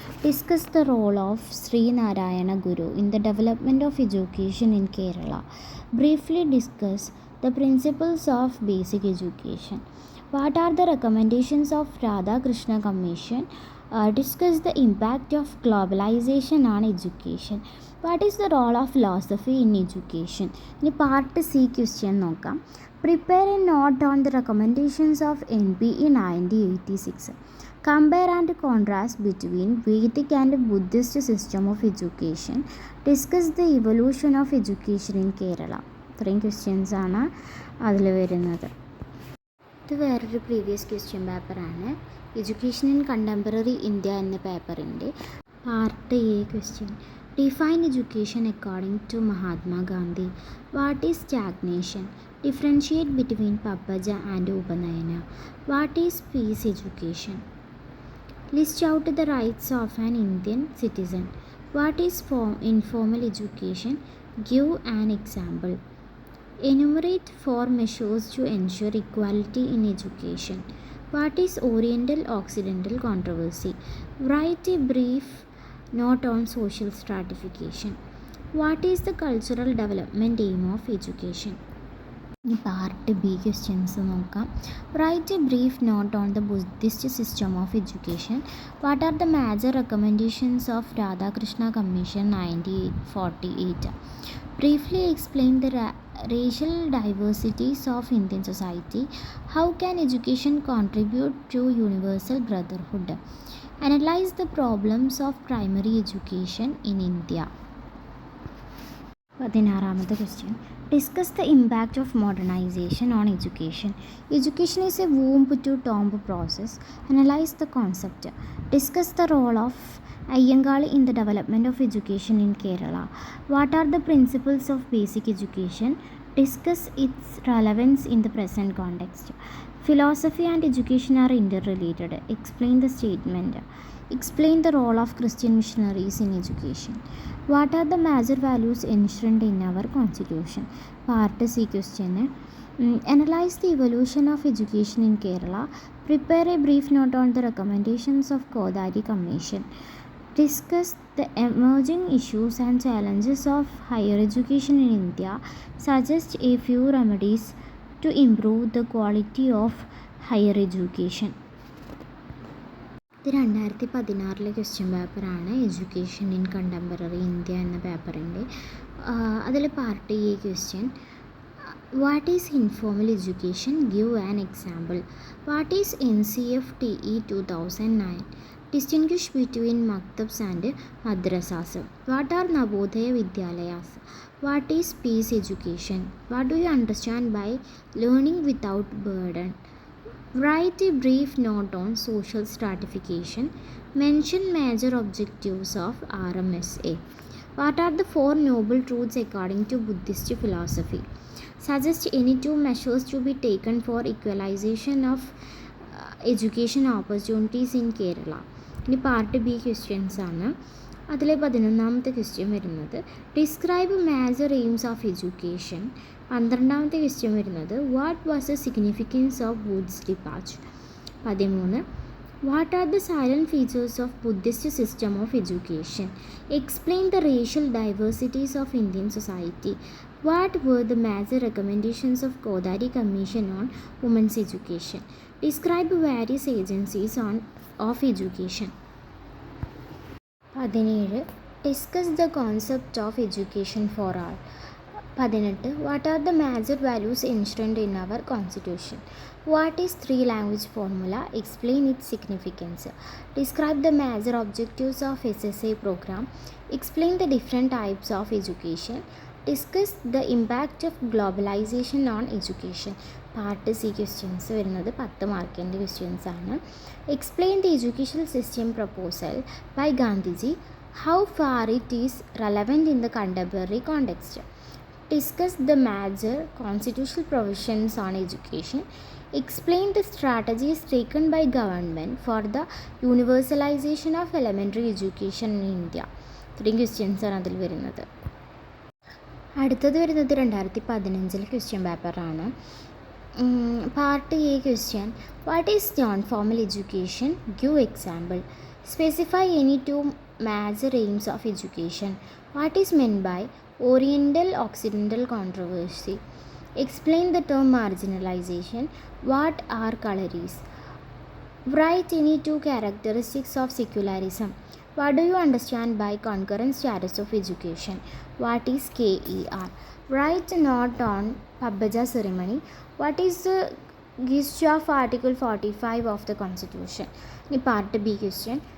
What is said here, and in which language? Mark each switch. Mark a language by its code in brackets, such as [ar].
[en] Discuss the role of Sri Narayana Guru in the development of education in Kerala. Briefly discuss the principles of basic education. What are the recommendations of Radhakrishna Commission? Discuss the impact of globalization on education. What is the role of philosophy in education? [ml] ഇനി part C question നോക്കാം. [en] Prepare a note on the recommendations of NPE 1986. Compare and contrast between Vedic and Buddhist system of education. Discuss the evolution of education in Kerala. [ml] ഇത്രയും questions ആണ് അതിൽ വരുന്നത്. ഇത് വേറൊരു previous question പേപ്പറാണ്. Education in contemporary India എന്ന പേപ്പറിൻ്റെ part A question. [en] Define education according to Mahatma Gandhi. What is stagnation? Differentiate between പപ്പജ and ഉപനയന. What is piece education? List out the rights of an Indian citizen. What is informal education? Give an example. Enumerate 4 measures to ensure equality in education. What is Oriental-Occidental controversy? Write a brief note on social stratification. What is the cultural development aim of education? [ml] Part B questions നോക്കാം. [en] Write a brief note on the Buddhist system of education. What are the major recommendations of Radhakrishna commission 1948? Briefly explain the racial diversities of Indian society. How can education contribute to universal brotherhood? Analyze the problems of primary education in India. [ml] 16ാമത്തെ question. [en] Discuss the impact of modernisation on education. Education is a womb to tomb process. Analyze the concept. Discuss the role of Ayyangali in the development of education in Kerala. What are the principles of basic education? Discuss its relevance in the present context. Philosophy and education are interrelated. Explain the statement. Explain the role of Christian missionaries in education. What are the major values enshrined in our constitution? Part C question. Analyze the evolution of education in Kerala. Prepare a brief note on the recommendations of Kodari Commission. Discuss the emerging issues and challenges of higher education in India. Suggest a few remedies to improve the quality of higher education. [ml] ഇത് 2016 question പേപ്പറാണ്. Education in contemporary India എന്ന പേപ്പറിൻ്റെ അതിൽ part A question. [en] What is informal education? Give an example. What is NCFTE 2009? Distinguish between maktabs and madrasas. What are Navodaya Vidyalayas? What is peace education? What do you understand by learning without burden? Write a brief note on social stratification. Mention major objectives of RMSA. What are the 4 noble truths according to Buddhist philosophy? Suggest any 2 measures to be taken for equalization of education opportunities in Kerala. [ml] ഇനി part B questions ആണ്. അതിലെ 11ാമത്തെ question വരുന്നത് [en] Describe major aims of education. [ml] 12ാമത്തെ question വരുന്നത് [en] What was the significance of Wood's despatch. 13 what are the salient features of Buddhist system of education. Explain the racial diversities of Indian society. What were the major recommendations of Kodari Commission on women's education? Describe various agencies of education. 17 Discuss the concept of education for all. 18 What are the major values enshrined in our constitution? What is 3-language formula? Explain its significance. Describe the major objectives of SSA program. Explain the different types of education. Discuss the impact of globalization on education. [ml] Part C questions വരുന്നത് 10 മാർക്കിൻ്റെ questions ആണ്. [en] Explain the educational system proposal by Gandhiji. How far it is relevant in the contemporary context. Discuss the major constitutional provisions on education. Explain the strategies taken by government for the universalization of elementary education in India. [ml] ഇത്രയും questions ആണ് അതിൽ വരുന്നത്. അടുത്തത് വരുന്നത് 2015 question പേപ്പറാണ്. [en] Part A question. What is non formal education? Give example. Specify any 2 major aims of education. What is meant by Oriental-Occidental controversy. Explain the term marginalization. What are colories? Write any two characteristics of secularism. What do you understand by concurrent status of education? What is KER? Write a note on Pabbaja ceremony. What is the gist of Article 45 of the Constitution? Part B question.